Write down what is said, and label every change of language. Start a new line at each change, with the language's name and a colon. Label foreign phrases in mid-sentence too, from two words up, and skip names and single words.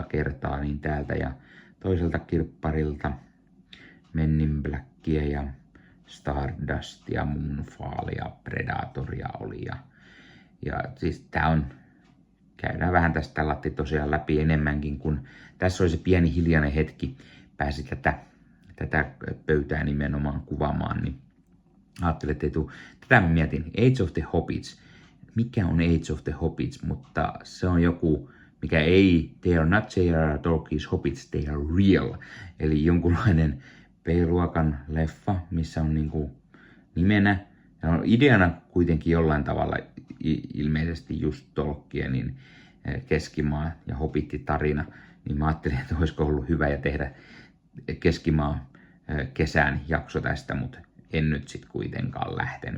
Finnish: kertaa, niin täältä ja toiselta kirpparilta Men in Blackia ja Stardustia, Moonfallia, Predatoria oli ja siis tää on, käydään vähän tästä latti tosiaan läpi enemmänkin, kun tässä oli se pieni hiljainen hetki, pääsi tätä pöytää nimenomaan kuvaamaan, niin ajattelin, että ei tule. Tätä mä mietin, Age of the Hobbits. Mikä on Age of the Hobbits, mutta se on joku, mikä ei,
English: they are not J.R.R. Tolkien's Hobbits, they are real.
Finnish: Eli jonkunlainen B-luokan leffa, missä on niinku nimenä, ja on ideana kuitenkin jollain tavalla ilmeisesti just Tolkienin Keskimaa ja Hobbit-tarina, niin mä ajattelin, että olisiko ollut hyvä ja tehdä Keskimaa kesän jakso tästä, mutta en nyt sitten kuitenkaan lähtenyt.